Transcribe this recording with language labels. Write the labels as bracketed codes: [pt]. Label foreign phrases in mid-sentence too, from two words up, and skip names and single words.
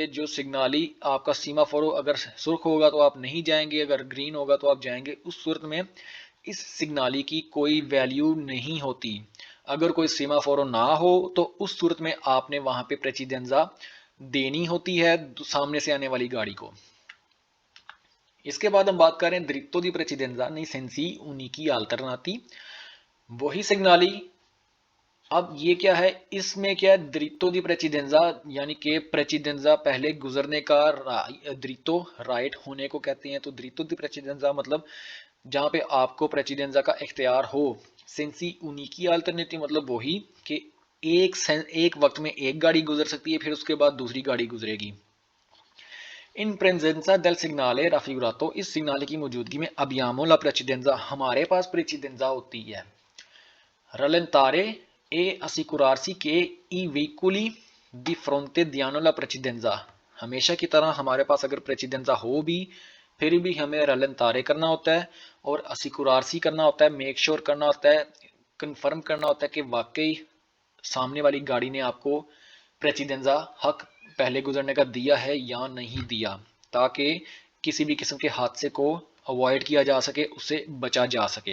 [hi] जो सिग्नाली आपका [it] सीमा फोरो [hi] अगर सुर्ख होगा तो आप नहीं जाएंगे, अगर ग्रीन होगा तो आप जाएंगे। उस सूरत में इस सिग्नाली की कोई वैल्यू नहीं होती। अगर कोई सीमा फोरो ना हो तो उस सूरत में आपने वहां पे प्रेसिडेंजा देनी होती है सामने से आने वाली गाड़ी को। इसके बाद हम बात करें [it] dritto di precedenza nei sensi unici alternati। [hi] वही सिग्नाली अब ये क्या है, इसमें क्या है, [it] dritto di precedenza, [hi] यानी कि प्रेसिडेंजा पहले गुजरने का द्रितो राइट होने को कहते हैं। तो [it] dritto di precedenza [hi] मतलब जहां पे आपको प्रेसिडेंजा का इख्तियार हो। [it] sensi unici alternativ [hi] मतलब वही कि एक वक्त में एक गाड़ी गुजर सकती है, फिर उसके बाद दूसरी गाड़ी गुजरेगी। [it] in presenza del segnale raffigurato, [hi] इस सिग्नाले की मौजूदगी में [it] abbiamo la precedenza, [hi] हमारे पास प्रेसिडेंजा होती है। [it] रलेंतारे e assicurarsi che i veicoli di fronte diano la precedenza, [hi] हमेशा की तरह हमारे पास अगर प्रेसिडेंजा हो भी, फिर भी हमें रलेंतारे करना होता है और असिकुरारसी करना होता है, [en] make sure [hi] करना होता है, कंफर्म करना होता है कि वाकई सामने वाली गाड़ी ने आपको प्रेसिडेंजा हक पहले गुजरने का दिया है या नहीं दिया, ताकि किसी भी किस्म के हादसे को अवॉइड किया जा सके, उससे बचा जा सके।